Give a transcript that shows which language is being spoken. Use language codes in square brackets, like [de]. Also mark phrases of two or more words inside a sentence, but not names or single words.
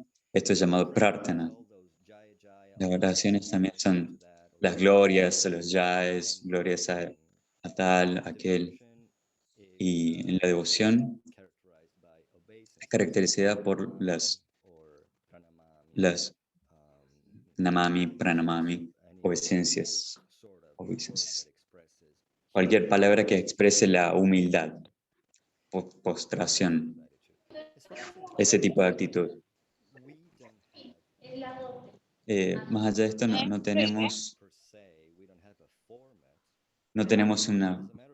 [es] Esto es llamado prarthana. Las oraciones también son las glorias, los yaes, glorias a tal, a aquel. Y en la devoción es caracterizada por las [sa] namami, pranamami, [es] obeisencias. Cualquier palabra que exprese la humildad, postración, ese tipo de actitud. Más allá de esto, no tenemos una...